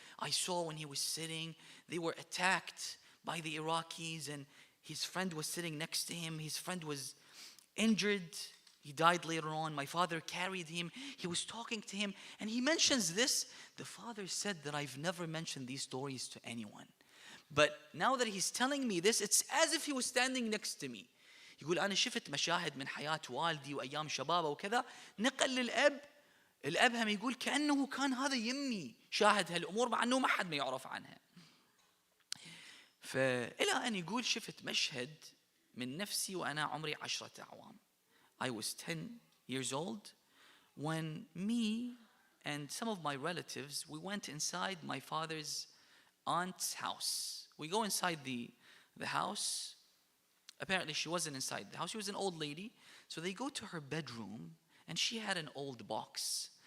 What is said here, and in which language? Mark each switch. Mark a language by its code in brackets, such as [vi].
[en] I saw when he was sitting, they were attacked by the Iraqis, and his friend was sitting next to him. His friend was injured. He died later on. My father carried him. He was talking to him, and he mentions this. The father said that I've never mentioned these stories to anyone. But now that he's telling me this, it's as if he was standing next to me. [ar] يقول أنا شفت مشاهد من حياة والدي وأيام شبابه وكذا. نقل للأب. الأب هم يقول كأنه كان هذا يمي شاهد هالأمور مع أنه ما حد ما يعرف عنها. فإلى أن يقول شفت مشهد من نفسي وأنا عمري 10 أعوام. [en] I was 10 years old when me and some of my relatives, we went inside my father's aunt's house. We go inside the house. Apparently she wasn't inside the house. She was an old lady. So they go to her bedroom, and she had an old box.